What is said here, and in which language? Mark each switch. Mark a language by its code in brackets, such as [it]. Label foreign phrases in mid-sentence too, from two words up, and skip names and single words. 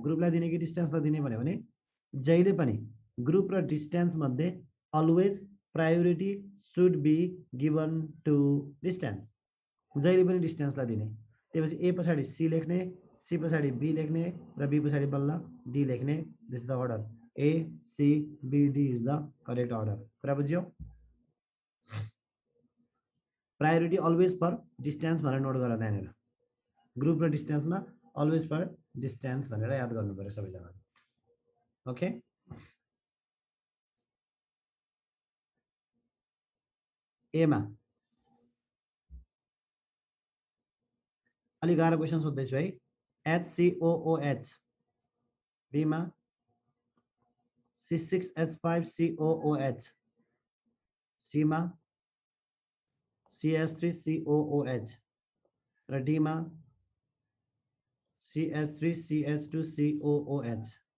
[ne] ग्रुपलाई दिने कि डिस्टेन्सलाई दिने भन्यो भने जहिले पनि ग्रुप र डिस्टेन्स मध्ये [en] always priority should be given to distance. [ne] जहिले पनि डिस्टेन्सलाई दिने. त्यसपछि A पछाडि C लेख्ने, सी पछाडि बी लेख्ने र बी पछाडि बल्ल डी लेख्ने। [en] this the order A C B D is the correct order. [ne] कुरा बुझ्यो? [en] priority always for distance [ne] भनेर नोट गर त्यहाँनिर। ग्रुप र डिस्टेन्समा [en] always for distance [ne] भनेर याद गर्नु पर्यो सबैजना। ओके, एमा अलि गाह्रो क्वेसन सोध्दैछु है। HCOOH, बीमा C6H5COOH, सीमा CH3COOH र डीमा CH3CH2COOH।